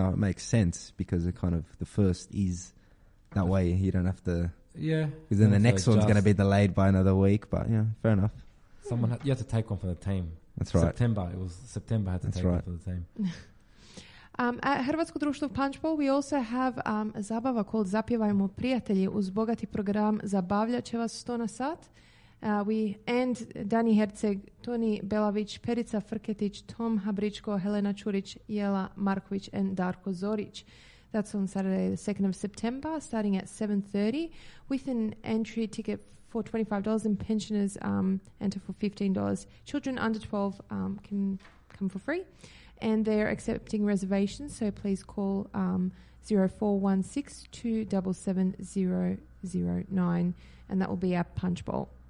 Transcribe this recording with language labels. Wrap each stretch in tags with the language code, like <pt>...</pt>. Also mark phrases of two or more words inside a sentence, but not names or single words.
<en>It makes sense because it kind of, the first is that way. You don't have to. Yeah. Because then the next one's going to be delayed by another week. But yeah, fair enough. You have to take one for the team. That's right. September had to take one for the team. At Hrvatsko društvo Punch Bowl, we also have a zabava called Zapjevajmo prijatelji</en> <hr>uz bogati program</hr> <en>Zabavljat će vas 100 na sat. And Dani Herceg, Toni Belavić, Perica Frketić, Tom Habričko, Helena Čurić, Jela Marković and Darko Zorić. That's on Saturday the 2nd of September, starting at 7:30, with an entry ticket for $25 and pensioners enter for $15. Children under 12 can come for free. And they're accepting reservations, so please call 0416 277 009, and that will be our Punch Bowl.</en>